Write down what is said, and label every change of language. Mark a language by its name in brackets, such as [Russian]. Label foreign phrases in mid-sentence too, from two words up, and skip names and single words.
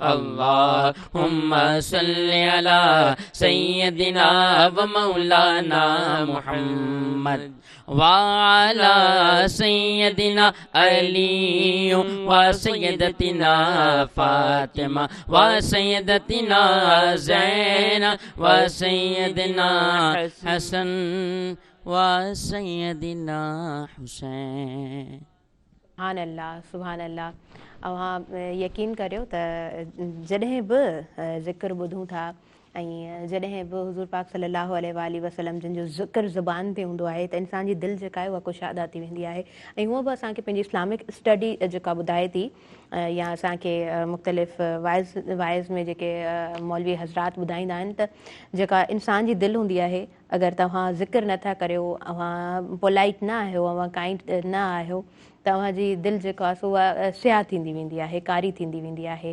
[Arabic] اللہم صلی علی سیدنا و مولانا محمد وعلی سیدنا علی و سیدتنا فاطمہ و سیدتنا زین و سیدنا حسن و سیدنا حسین۔ سبحان اللہ سبحان اللہ۔ [Sindhi] اوہاں یقین کریو تا جڏहिं بि ذکر ॿुधूं था ऐं जॾहिं बि हुज़ूर पाक [Arabic] صلى الله عليه وسلم [Sindhi] जिन जो ज़िक्र ज़ुबान ते हूंदो आहे त इंसान जी दिलि जेका आहे उहा कुशादा थी वेंदी आहे। ऐं हूअं बि असांखे पंहिंजी [English] Islamic study [Sindhi] जेका ॿुधाए थी या असांखे मुख़्तलिफ़ वाइज़ में जेके मौलवी हज़रात ॿुधाईंदा आहिनि त जेका इंसान जी दिलि हूंदी आहे, अगरि तव्हां ज़िक्र नथा करियो, अव्हां पोलाइट न आहियो, अव्हां काइंड न आहियो, तव्हांजी दिलि जेको आहे सो उहा स्याह थींदी वेंदी आहे, कारी थींदी वेंदी आहे।